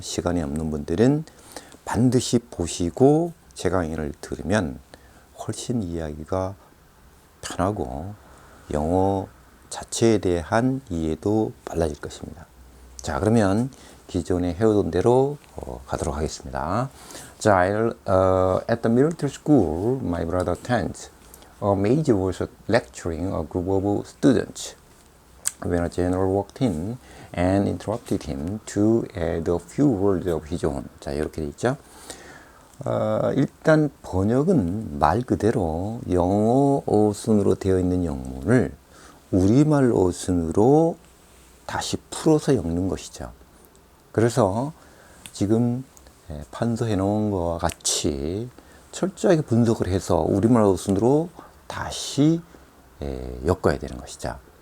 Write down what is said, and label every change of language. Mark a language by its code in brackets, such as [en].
[ko] 시간이 없는 분들은 반드시 보시고 제 강의를 들으면 훨씬 이해하기가 편하고 영어 자체에 대한 이해도 빨라질 것입니다. 자, 그러면 기존에 해오던 대로 가도록 하겠습니다. [en] 자, at the military school, my brother attends. A major was lecturing a group of students. When a general walked in and interrupted him to add a few words of his own. [ko] 자, 이렇게 돼 있죠. 일단 번역은 말 그대로 영어 어순으로 되어 있는 영문을 우리말 어순으로 다시 풀어서 읽는 것이죠. 그래서 지금 판서해 놓은 것과 같이 철저하게 분석을 해서 우리말 어순으로 다시 엮어야 되는 것이죠.